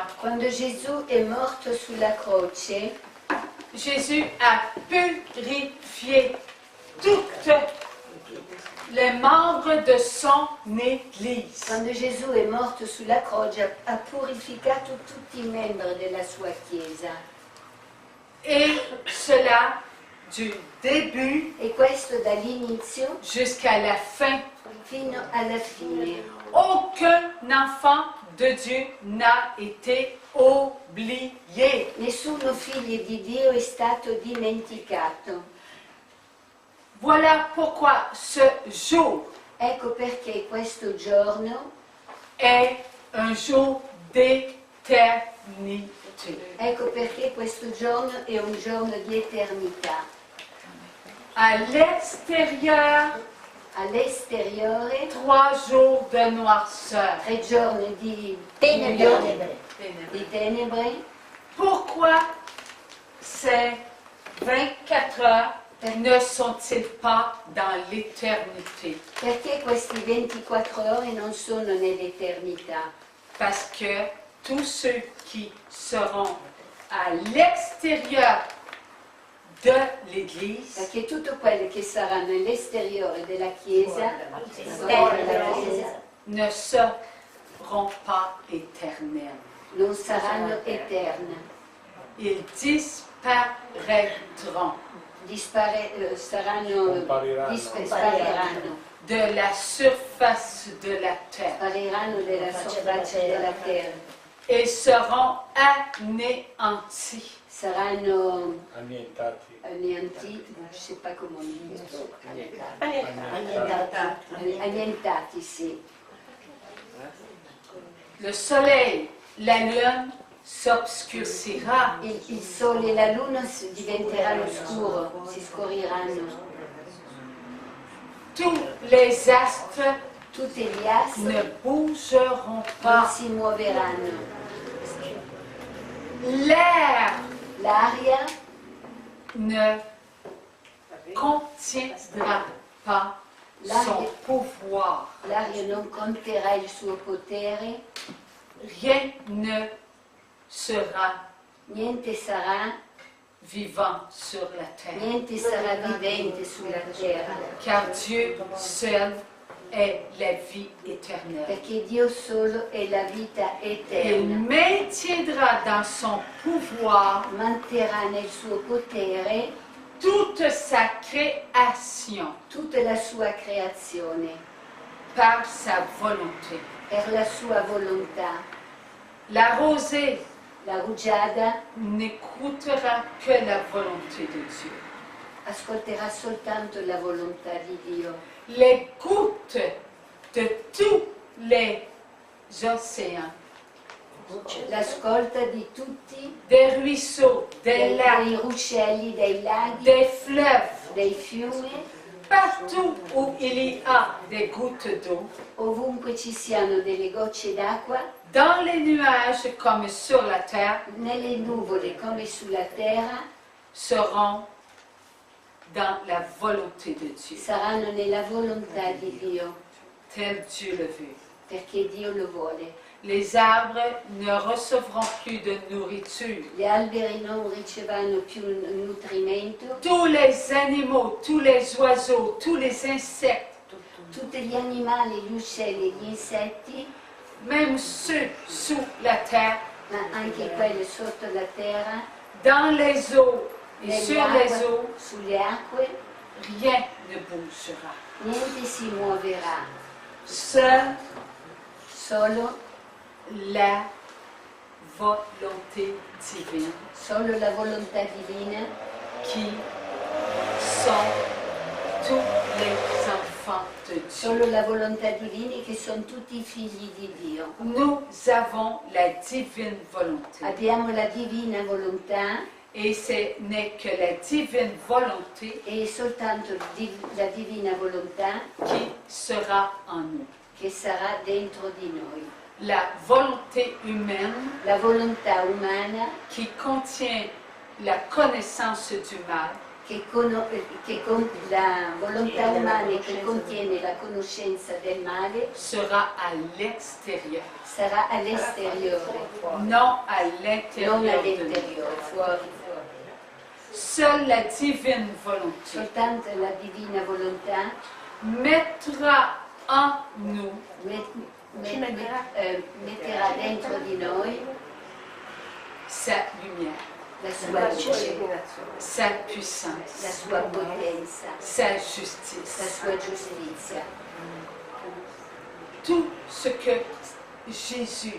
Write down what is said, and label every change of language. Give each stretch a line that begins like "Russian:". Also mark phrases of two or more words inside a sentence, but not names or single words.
Italian: Quando Gesù è morto sulla croce,
French: Jésus a purifié toutes les membres de son Église.
Italian: quando Gesù è morto sulla croce ha purificato tutti i membri della sua Chiesa.
French: Et cela du début
Italian: E questo dall'inizio
French: jusqu'à la fin.
Italian: fino alla fine.
French: Aucun enfant de Dieu n'a été oublié.
Italian: Nessuno figlio di Dio è stato dimenticato.
French: Voilà pourquoi ce jour
Italian: Ecco perché questo giorno,
French: est un jour d'éternité.
Italian: ecco perché questo giorno è un giorno di eternità.
French: À l'extérieur,
Italian: All'esteriore
French: 3 jours de noirceur.
Italian: 3 giorni di Tenebre. di tenebre.
French: Pourquoi ces 24 heures ne sont-ils pas dans l'éternité?
Italian: Perché questi 24 ore non sono nell'eternità?
French: Parce que tous ceux qui seront à l'extérieur de l'Église
Italian: Perché tutto quello che sarà nell'esteriore della Chiesa,
French: ne seront pas éternels.
Italian: non saranno eterne,
French: Ils disparaîtront
Italian: spariranno
French: de la surface de la terre
Italian: spariranno della superficie della terra,
French: et seront anéantis.
Italian: saranno Annientati. annientati, non so come
French: on dit,
Italian: Annientati. annientati, sì.
French: Le soleil, la lune s'obscurcira.
Italian: Il sole e la luna diventeranno scuro, si scoriranno.
French: Tous les astres
Italian: Tutti gli assi
French: ne bougeront
Italian: non
French: pas.
Italian: si muoveranno.
French: L'air
Italian: L'aria
French: ne contiendra pas son pouvoir.
Italian: L'aria non conterrà il suo potere,
French: Rien ne sera
Italian: niente sarà,
French: vivant sur la terre.
Italian: niente sarà vivente sulla terra,
French: Car Dieu seul est la vie éternelle.
Italian: perché Dio solo è la vita
French: Il
Italian: eterna.
French: maintiendra dans son pouvoir
Italian: Manterrà nel suo potere
French: toute sa création
Italian: tutta la sua creazione,
French: par sa volonté.
Italian: per la sua volontà.
French: La rosée
Italian: La rugiada
French: n'écoutera que la volonté de Dieu.
Italian: ascolterà soltanto la volontà di Dio.
French: Les gouttes de tous les océans,
Italian: L'ascolta di tutti,
French: des ruisseaux, des
Italian: dei
French: lacs,
Italian: ruscelli, dei laghi,
French: des fleuves,
Italian: dei fiumi,
French: Partout où il y a des gouttes d'eau,
Italian: ovunque ci siano delle gocce d'acqua,
French: dans les nuages comme sur la terre,
Italian: nelle nuvole come sulla terra,
French: seront dans la volonté de Dieu,
Italian: saranno nella volontà di Dio,
French: tel Dieu le veut.
Italian: perché Dio lo vuole.
French: Les arbres ne recevront plus de nourriture.
Italian: Gli alberi non riceveranno più nutrimento,
French: Tous les animaux, tous les oiseaux, tous les insectes,
Italian: tutti gli animali, gli uccelli, gli insetti,
French: même ceux sous la terre,
Italian: ma anche quelli sotto la terra,
French: dans les eaux et
Italian: nelle
French: sur les
Italian: acque,
French: eaux,
Italian: sulle acque,
French: rien ne bougera.
Italian: niente si muoverà,
French: Seule
Italian: solo
French: la volonté divine
Italian: solo la volontà divina
French: qui sont tous les enfants de Dieu.
Italian: solo la volontà divina che sono tutti i figli di Dio.
French: Nous avons la divine volonté.
Italian: Abbiamo la divina volontà
French: Et ce n'est que la divine volonté
Italian: e è soltanto la divina volontà
French: qui sera en nous.
Italian: che sarà dentro di noi.
French: La volonté humaine
Italian: La volontà umana
French: qui contient la connaissance du mal
Italian: la volontà umana che contiene la conoscenza del male
French: sera à l'extérieur,
Italian: sarà all'esteriore,
French: non à
Italian: non
French: l'intérieur de nous.
Italian: all'interiore, fuori.
French: Seule la divine volonté
Italian: Soltanto la divina volontà
French: mettra en nous
Italian: metterà dentro di noi
French: sa lumière,
Italian: la sua luce,
French: sa puissance,
Italian: la sua potenza,
French: sa
Italian: la
French: justice.
Italian: sua giustizia.
French: Tout ce que Jésus